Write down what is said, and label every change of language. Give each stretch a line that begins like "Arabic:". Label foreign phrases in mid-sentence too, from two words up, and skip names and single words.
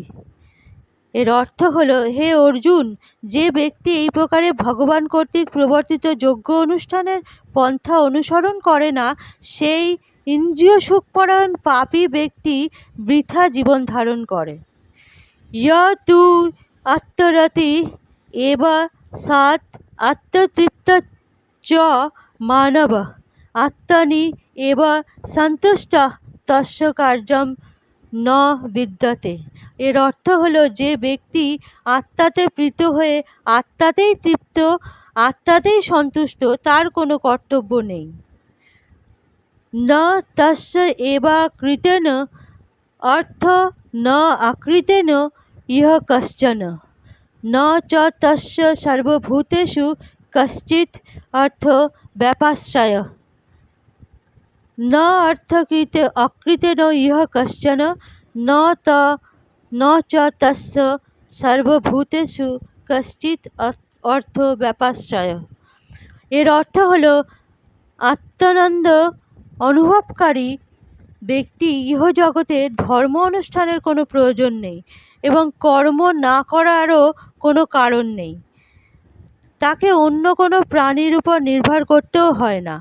Bangla: এর অর্থ হলো, হে অর্জুন, যে ব্যক্তি এই প্রকারে ভগবান কর্তৃক প্রবর্তিত যজ্ঞ অনুষ্ঠানের পন্থা অনুসরণ করে না, সেই ইন্দ্রিয় সুখপরায়ণ পাপী ব্যক্তি বৃথা জীবন ধারণ করে।
Sanskrit: য় তু আত্মরতি এব সাত আত্মতৃপ্ত চ মানব আত্মনি এব সন্তুষ্ট তস্য কার্যম ন বিদ্যতে।
Bangla: এর অর্থ হলো, যে ব্যক্তি আত্মাতে প্রীত হয়ে আত্মাতেই তৃপ্ত, আত্মাতেই সন্তুষ্ট, তার কোনো কর্তব্য নেই।
Sanskrit: ন তস্য এবা কৃতেন অর্থ ন আকৃতেন ইহ কশ্চন ন চ তস্য সর্বভূতেষু কশ্চিৎ অর্থ ব্যাপাশ্রয়। ন অর্থকৃত অকৃতেন ইহ কশ্চন ন চ তস্য সর্বভূতেষু কশ্চিৎ অর্থ ব্যাপাশ্রয়।
Bangla: এর অর্থ হলো, আত্মানন্দ অনুভবকারী ব্যক্তি ইহজগতে ধর্ম অনুষ্ঠানের কোনো প্রয়োজন নেই এবং কর্ম না করারও কোনো কারণ নেই। তাকে অন্য কোনো প্রাণীর উপর নির্ভর করতেও হয় না।